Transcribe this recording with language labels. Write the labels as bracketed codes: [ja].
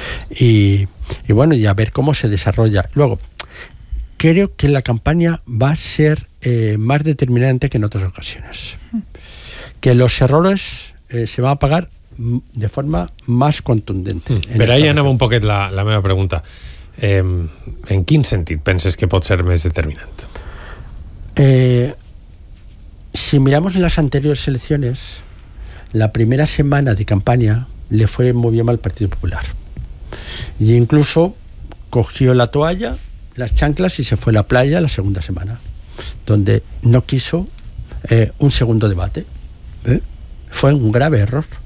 [es] Y bueno, y a ver cómo se desarrolla. Luego, creo que la campaña va a ser más determinante que en otras ocasiones. Que los errores se van a pagar de forma más contundente. [ca] Pero ahí anava un poquet la meva pregunta. En quin sentit penses que pot ser més determinant? [es] Si miramos las anteriores elecciones, la primera semana de campaña le fue muy bien al Partido Popular. Y incluso cogió la toalla, las chanclas y se fue a la playa la segunda semana, donde no quiso un segundo debate. Fue un grave error.